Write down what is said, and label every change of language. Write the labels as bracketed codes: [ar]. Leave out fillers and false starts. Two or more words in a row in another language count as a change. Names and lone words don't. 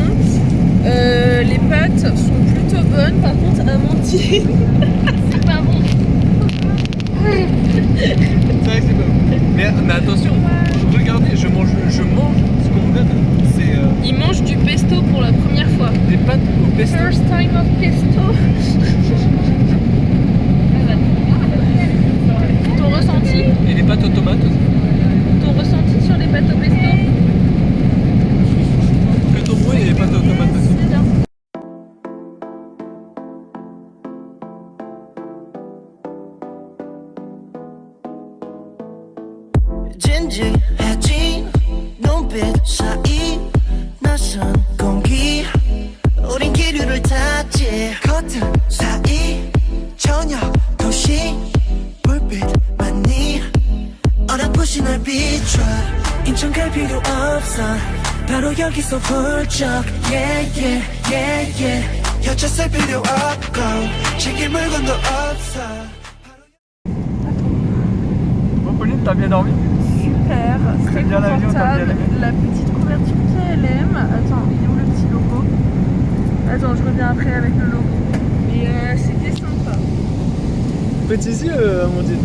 [fr] Les pâtes sont plutôt bonnes, par contre Amandine, C'est pas bon. C'est vrai que c'est pas bon. Mais attention, regardez, je mange ce qu'on me donne. C'est il mange du pesto pour la première fois. des pâtes au pesto. [en] First time of pesto. [fr] Ton ressenti? Et les pâtes aux tomates aussi. Ton ressenti sur les pâtes au pesto? Plutôt bon et les pâtes aux tomates aussi. C'est bien. [ko] 진지해진 눈빛 사이 낯선 공기 우린 기류를 탔지 커튼 사이 저녁 도시 불빛만이 어렴풋이 날 비춰 인천 갈 필요 없어 바로 여기서 훌쩍 yeah yeah yeah yeah 여차 쓸 필요 없고 챙길 물건도 없어 [fr] Bon Pauline, t'as bien dormi? Super, très bien l'avion, t'as bien confortable. aimé. La petite couverture KLM. Attends, il est où le petit logo? Attends, je reviens après avec le logo. Mais c'était sympa. Petits yeux, Amandine.